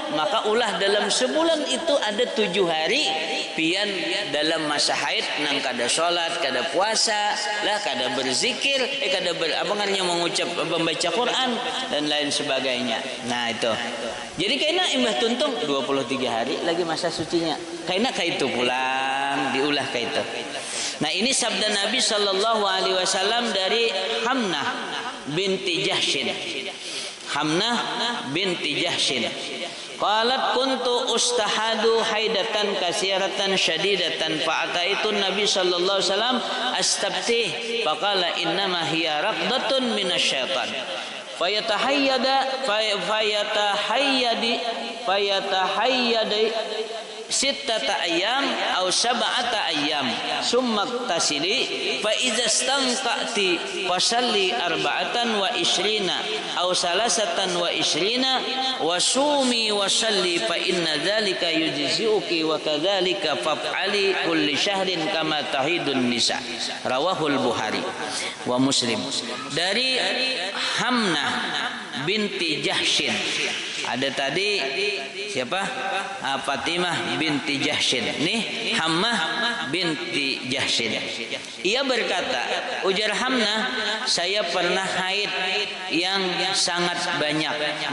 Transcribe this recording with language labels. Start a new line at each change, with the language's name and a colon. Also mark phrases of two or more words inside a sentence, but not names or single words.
Banjar: Maka ulah dalam sebulan itu ada 7 hari pian dalam masa haid nang kada sholat, kada puasa, lah kada berzikir, kada mengucap membaca Quran dan lain sebagainya.
Indonesian: Nah, itu.
Banjar: Jadi kayaknya imbah tuntung 23 hari lagi masa sucinya. Kayaknya kayak itu pulang diulah kayak itu.
Indonesian: Nah, ini sabda Nabi
Arabic: sallallahu alaihi wasallam
Indonesian: dari Hamnah binti Jahshin. Hamnah binti Jahshin.
Arabic: قالت كنت أستحاض حيضة كثيرة شديدة فأتيت النبي صلى الله عليه وسلم أستفتيه فقال إنما هي ركضة من الشيطان. فتحيضي ستة أيام أو سبعة أيام ثم اغتسلي فإذا استنقأت فصلي أربعة وعشرين أو ثلاثة وعشرين وصومي وصلي فإن ذلك يجزئك وكذلك فافعلي كل شهر كما تحيض النساء. رواه البخاري ومسلم.
Indonesian: Dari Hamnah binti Jahshin. Ada tadi siapa? Fatimah binti Jahshin. Nih Hammah binti Jahshin. Ia berkata, ujar Hamnah, saya pernah haid yang sangat banyak.